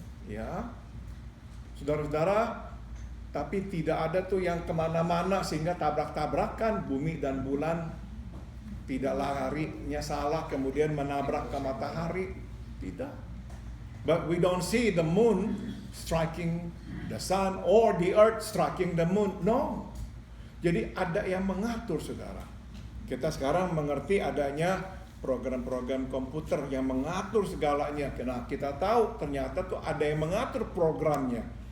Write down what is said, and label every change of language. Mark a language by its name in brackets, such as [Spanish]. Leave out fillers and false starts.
[Indonesian] Ya, saudara-saudara, tapi tidak ada tuh yang kemana-mana sehingga tabrak-tabrakan bumi dan bulan. Tidak larinya salah kemudian menabrak ke matahari. Tidak. [English] But we don't see the moon striking the sun or the earth striking the moon. No. [Indonesian] Jadi ada yang mengatur, saudara. Kita sekarang mengerti adanya program-program komputer yang mengatur segalanya. Karena kita tahu ternyata tuh ada yang mengatur programnya.